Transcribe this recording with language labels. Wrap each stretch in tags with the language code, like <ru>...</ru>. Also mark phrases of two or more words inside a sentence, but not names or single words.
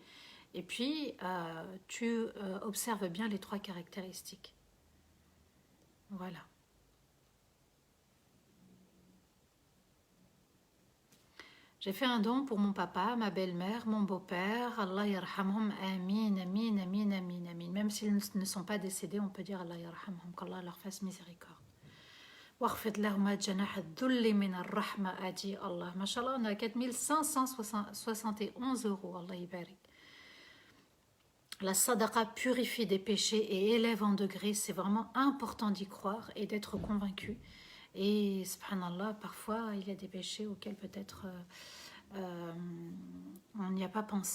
<fr>Et puis, tu observes bien les 3 caractéristiques. Voilà. J'ai fait un don pour mon papa, ma belle-mère, mon beau-père.</fr> <ar>الله يرحمهم، آمين، آمين، آمين، آمين، آمين.</ar> <fr>Même s'ils ne sont pas décédés, on peut dire</fr> <ar>الله يرحمهم,</ar> <fr>qu'Allah leur fasse miséricorde.</fr> <ar>واخفض لهما جناح الذل من الرحمة</ar> <fr>a dit Allah. Mashallah, on a 4571 euros.</fr> <ar>الله يبارك.</ar> <fr>La sadaqa purifie des péchés et élève en degrés. C'est vraiment important d'y croire et d'être convaincu. Et subhanallah, parfois il y a des péchés auxquels peut-être on n'y a pas pensé.</fr>